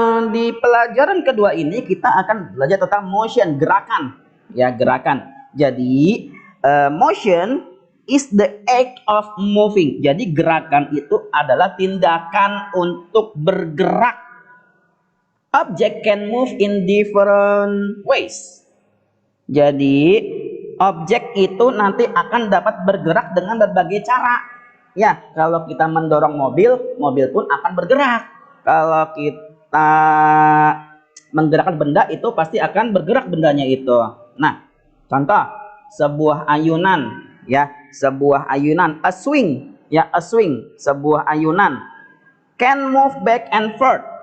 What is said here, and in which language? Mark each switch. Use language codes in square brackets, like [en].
[id] Di pelajaran kedua ini kita akan belajar tentang motion, gerakan. Ya, gerakan. [en] Jadi motion is the act of moving. [id] Jadi gerakan itu adalah tindakan untuk bergerak. [en] Object can move in different ways. Jadi [id] objek itu nanti akan dapat bergerak dengan berbagai cara. Ya, kalau kita mendorong mobil, mobil pun akan bergerak. Kalau kita menggerakkan benda, itu pasti akan bergerak bendanya itu. Nah, contoh sebuah ayunan, ya, sebuah ayunan, a swing, ya, a swing, sebuah ayunan [en] can move back and forth.